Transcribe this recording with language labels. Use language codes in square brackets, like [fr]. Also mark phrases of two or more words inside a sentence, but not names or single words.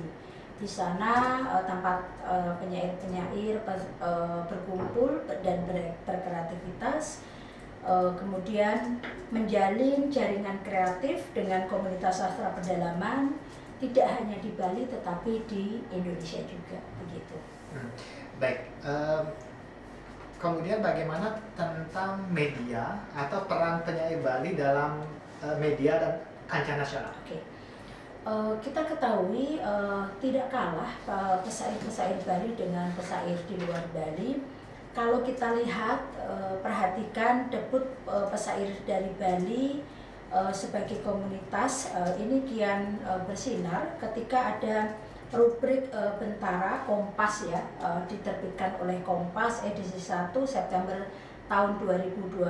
[id] Di sana tempat penyair-penyair berkumpul dan berkreativitas, kemudian menjalin jaringan kreatif dengan komunitas sastra pedalaman, tidak hanya di Bali tetapi di Indonesia juga begitu. Baik. Kemudian bagaimana tentang media atau peran penyair Bali dalam media dan kancah nasional? Oke. Kita ketahui tidak kalah pesair-pesair Bali dengan pesair di luar Bali. Kalau kita lihat, perhatikan debut pesair dari Bali sebagai komunitas ini kian bersinar ketika ada rubrik Bentara Kompas ya, diterbitkan oleh Kompas edisi 1 September tahun 2020.